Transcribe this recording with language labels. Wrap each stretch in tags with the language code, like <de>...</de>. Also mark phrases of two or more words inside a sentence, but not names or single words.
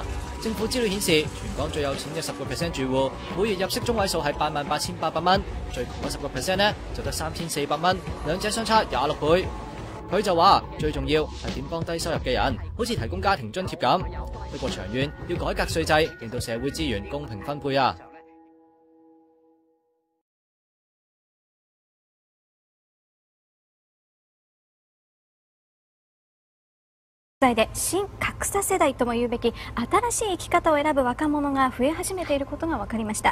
<yue>政府資料顯示，全港最有錢嘅10% 住戶，每月入息中位數係88800蚊，最窮嗰10% 呢就得3400蚊，兩者相差26倍。佢就話最重要係點幫低收入嘅人，好似提供家庭津貼咁。不過長遠要改革稅制，令到社會資源公平分配啊！</yue> <ja>で新格差世代とも言うべき新しい生き方を選ぶ若者が増え始めていることが分かりました。</ja>